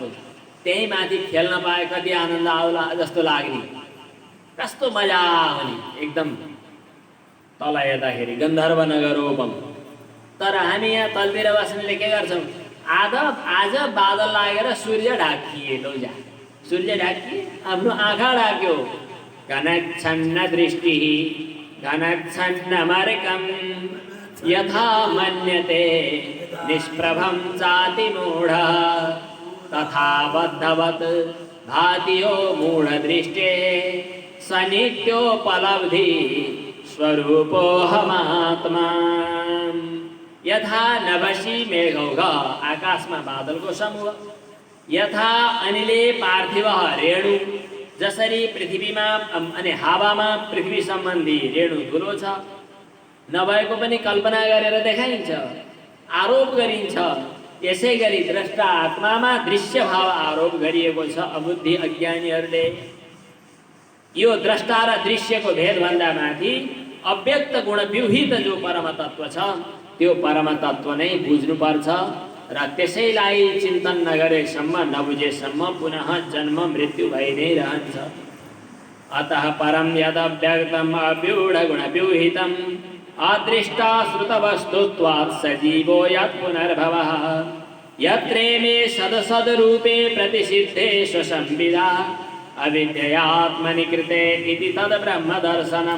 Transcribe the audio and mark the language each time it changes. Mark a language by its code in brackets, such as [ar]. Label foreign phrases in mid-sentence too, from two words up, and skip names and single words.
[ne] त्यही माथि खेल्न पाए कति आनन्द आउला जस्तो लाग्ने, कस्तो मजा हुने एकदम तल हेर्दाखेरि गन्धर्व नगर हो बम। तर हामी यहाँ तलतिर बस्नेले के गर्छौँ, आज बादल लागेर सूर्य ढाकिए, लौजा सूर्य ढाकिए, आफ्नो आँखा ढाक्यो। [sa] घनच्छन्न दृष्टिः घनच्छन्न मार्गम यथा मन्यते निष्प्रभं चाति मूढ तथा बद्धवत् भाति यो मूढदृष्टे सनित्योपलब्धि स्वरूपोऽहमात्मा। यथा नभसी मेघौघ, [ne] आकाशमा बादलको समूह, [sa] यथा अनिले पार्थिव रेणु, [ne] जसरी पृथ्वीमा अनि हावामा पृथ्वी सम्बन्धी रेणु धुलो छ, नभएको पनि कल्पना गरेर देखाइन्छ, आरोप गरिन्छ। यसै गरी द्रष्टा आत्मामा दृश्य भाव आरोप गरिएको छ अबुद्धि अज्ञानीहरूले। यो द्रष्टा र दृश्यको भेदभन्दा माथि अव्यक्त गुण विहित जो परम तत्त्व छ त्यो परम तत्त्व नै बुझ्नुपर्छ र त्यसैलाई चिन्तन नगरेसम्म, नबुझेसम्म पुनः जन्म मृत्यु भइ नै रहन्छ। [sa] अतः परम यदव्यक्तम् अव्यूढगुणव्यूहितम् अदृष्टा श्रुतवस्तुत्वात् सजीवो यत् पुनर्भवः यत्रेमे सदसद्रूपे प्रतिसिद्धे स्वसंविदा अविद्ययात्मनि कृते इति तद्ब्रह्मदर्शनम्।